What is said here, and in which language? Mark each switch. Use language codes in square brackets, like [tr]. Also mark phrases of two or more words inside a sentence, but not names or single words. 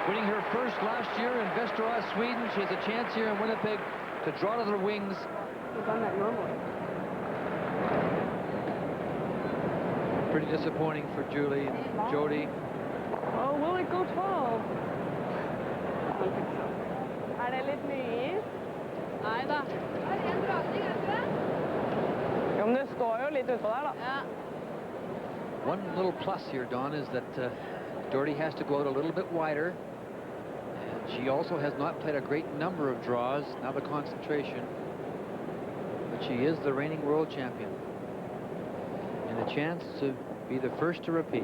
[en] winning her first last year in Västerås, Sweden. She has a chance here in Winnipeg to draw to the wings. We've done that normally. Pretty disappointing for Julie and Jody. Oh, will it go 12? I don't think so. [no] Det litt mye? Nei da. Ja, men det står jo litt utpå der, da. Ja. [en] One little plus here, Don, is that Dordi has to go out a little bit wider. And she also has not played a great number of draws. Now the concentration. But she is the reigning world champion. And a chance to be the first to repeat.